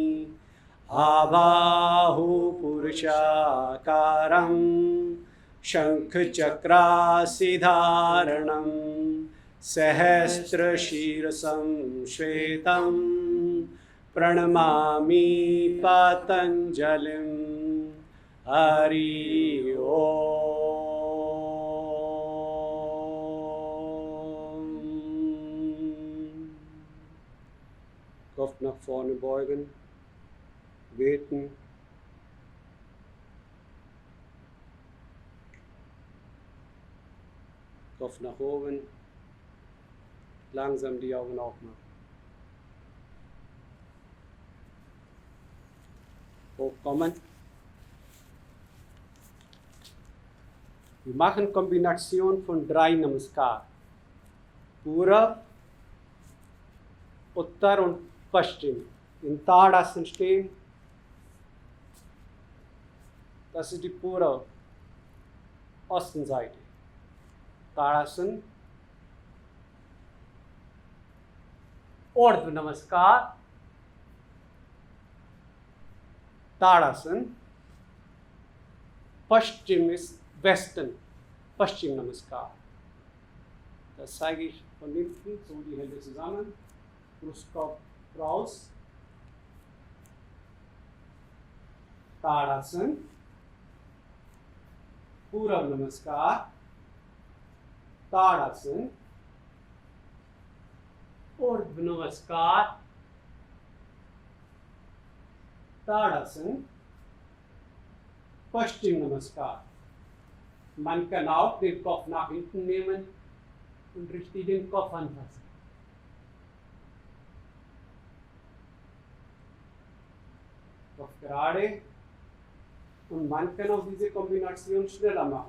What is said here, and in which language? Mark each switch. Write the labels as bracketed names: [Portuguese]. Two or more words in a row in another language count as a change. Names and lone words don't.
[Sanskrit] आबाहुपुरुषाकारं शङ्खचक्रासिधारणं सहस्रशीर्षं श्वेतं प्रणमामि पतञ्जलिं हरि ओम. [German] Kopf nach vorne beugen, beten. Kopf nach oben, langsam die Augen aufmachen. Hochkommen. Wir machen Kombination von 3 Namaskar. Purab, Uttar und Paschim. In Tadasana stehen. Das ist die pure Ostenseite. [Sanskrit] ताड़ासन, ऊर्ध्व नमस्कार, ताड़ासन, पश्चिम [German] ist Westen, [Sanskrit] Paschim Namaskar. [German] Das zeige ich von hinten, so die Hände zusammen, Brustkorb raus, [Sanskrit] ताड़ासन, पूर्व नमस्कार, ताड़ासन, ऊर्ध्व नमस्कार, ताड़ासन, पश्चिम नमस्कार. [German] Man kann auch den Kopf nach hinten nehmen und richtig den Kopf anfassen. Kopf gerade. Und man kann auch diese Kombination schneller machen.